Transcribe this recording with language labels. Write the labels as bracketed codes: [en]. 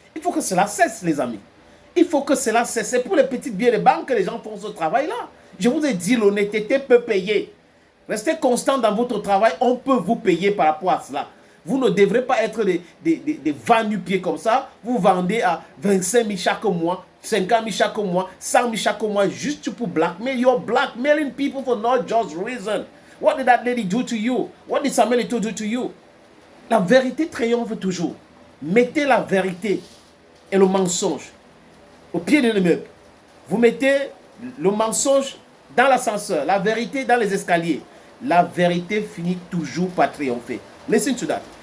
[fr] Il faut que cela cesse, les amis. Il faut que cela cesse. C'est pour les petites billets de banque que les gens font ce travail-là. Je vous ai dit, l'honnêteté peut payer. Restez constant dans votre travail, on peut vous payer par rapport à cela. Vous ne devrez pas être des vents du pied comme ça. Vous vendez à 25 000 chaque mois, 50 000 chaque mois, 100 000 chaque mois, juste pour blackmail. [en] You're blackmailing people for not just reason. What did that lady do to you? What did Samuel Eto'o do to you? [fr] La vérité triomphe toujours. Mettez la vérité et le mensonge au pied de l'immeuble. Vous mettez le mensonge dans l'ascenseur, la vérité dans les escaliers. La vérité finit toujours par triompher. [en] Listen to that.